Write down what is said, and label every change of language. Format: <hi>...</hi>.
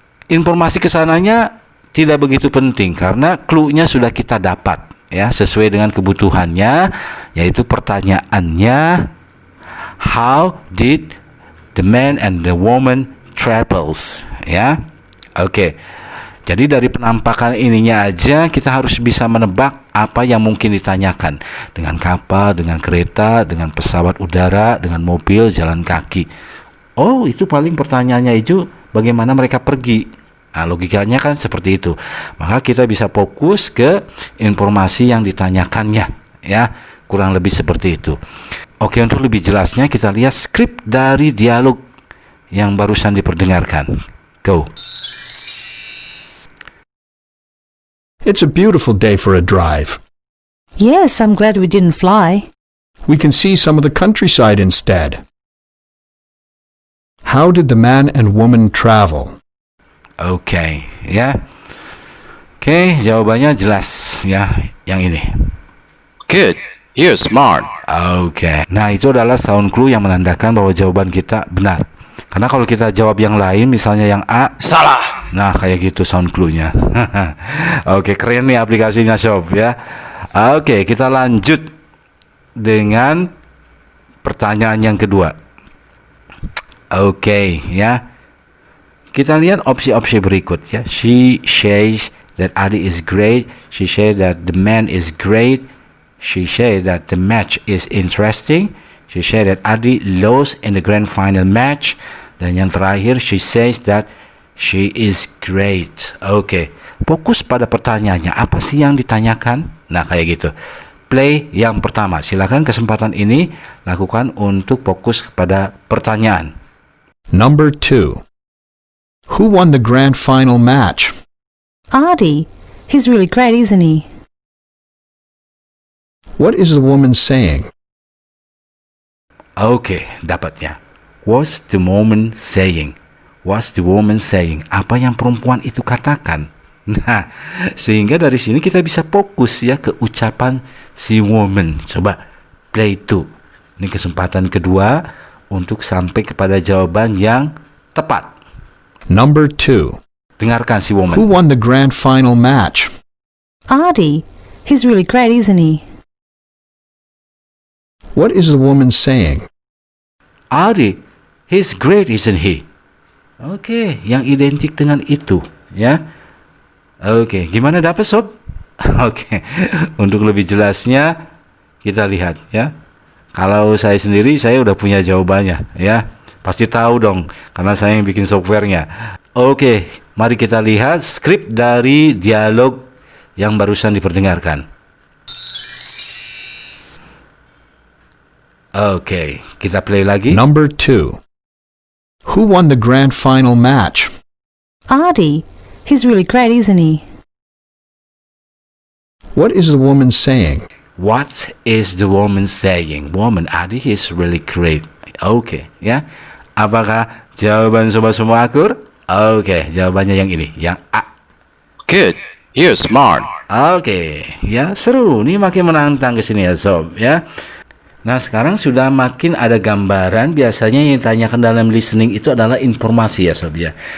<id>Informasi kesananya tidak begitu penting karena clue-nya sudah kita dapat ya, sesuai dengan kebutuhannya, yaitu pertanyaannya</id> <en>how did the man and the woman travels.</en> <id>Ya, oke. Jadi dari penampakan ininya aja kita harus bisa menebak apa yang mungkin ditanyakan. Dengan kapal, dengan kereta, dengan pesawat udara, dengan mobil, jalan kaki. Oh, itu paling pertanyaannya itu bagaimana mereka pergi. Nah, logikanya kan seperti itu. Maka kita bisa fokus ke informasi yang ditanyakannya. Ya, kurang lebih seperti itu. Oke, untuk lebih jelasnya kita lihat skrip dari dialog yang barusan diperdengarkan.</id> <en>Go. It's a beautiful day for a drive. Yes, I'm glad we didn't fly. We can see some of the countryside instead. How did the man and woman travel?</en> <id>Oke, ya. Oke, jawabannya jelas ya, yang ini.</id> <en>Good. You're smart.</en> <id>Oke. Nah, itu adalah sound clue yang menandakan bahwa jawaban kita benar. Karena kalau kita jawab yang lain, misalnya yang A, Salah. nah kayak gitu sound clue-nya. Oke, keren nih aplikasinya Sob ya. Oke, kita lanjut dengan pertanyaan yang kedua. Oke, ya. Kita lihat opsi-opsi berikut ya.</id> <en>She says that Adi is great. She says that the man is great. She says that the match is interesting. She said that Adi lost in the grand final match.</en> <id>Dan yang terakhir,</id> <en>she says that she is great.</en> <id>Oke, fokus pada pertanyaannya. Apa sih yang ditanyakan? Nah, kayak gitu. Play yang pertama. Silakan kesempatan ini lakukan untuk fokus kepada pertanyaan.</id> <en>Number 2. Who won the grand final match? Artie. He's really great, isn't he? What is the woman saying?</en> <id>Oke, dapatnya.</id> <en>What's the woman saying? What's the woman saying?</en> <id>Apa yang perempuan itu katakan? Nah, sehingga dari sini kita bisa fokus ya ke ucapan si woman. Coba play itu. Ini kesempatan kedua untuk sampai kepada jawaban yang tepat.</id> <en>Number 2.</en> <id>Dengarkan si</id> <en>Who woman. won the grand final match? Artie. He's really great, isn't he? What is the woman saying? Adi, he's great, isn't he?</en> <id>Oke, yang identik dengan itu, ya. Oke, gimana dapat Sob? Oke, untuk lebih jelasnya kita lihat, ya. Kalau saya sendiri, saya udah punya jawabannya, ya. Pasti tahu dong, karena saya yang bikin softwarenya. Oke, mari kita lihat skrip dari dialog yang barusan diperdengarkan. Oke, kita play lagi.</id> <en>Number 2. Who won the grand final match? Artie. He's really great, isn't he? What is the woman saying? What is the woman saying? Woman, Adi is really great.</en> <id>Oke, ya. Apakah jawaban sobat semua akur? Oke, jawabannya yang ini, yang A.</id> <en>Good. You're smart.</en> <id>Oke, ya seru. Ini makin menantang ke sini ya Sob, ya. Nah, sekarang sudah makin ada gambaran. Biasanya yang ditanyakan dalam listening itu adalah informasi ya Sob ya.</id>